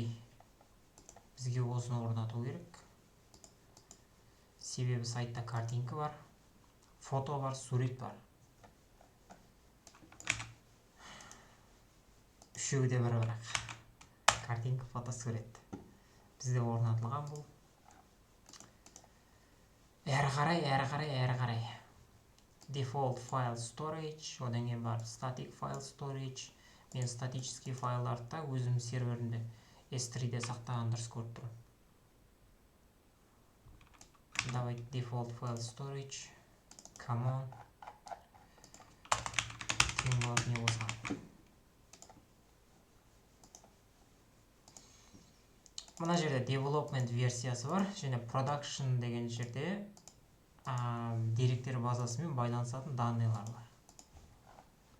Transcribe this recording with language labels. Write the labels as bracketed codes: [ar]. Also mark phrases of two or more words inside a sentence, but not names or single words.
[kk] Бізге осыны орнату керек. Себебі сайтта картинка бар, фото бар, сурет бар. Үшеуі де бір-бірақ. Картинка, фото, сурет. Бізде орнатылған бұл. Әрі қарай. [en] Default file storage, [kk] одан кейін бар [en] static file storage. [kk] Мен статический файларды өзім серверінде S3-де сақтаған дұрыс көріп тұрмын. [en] Давайте default file storage. Come on. [kk] Тең болады не болса. Мына жерде development версиясы бар, және production деген жерде деректер базасымен байланысатын данныйлар бар.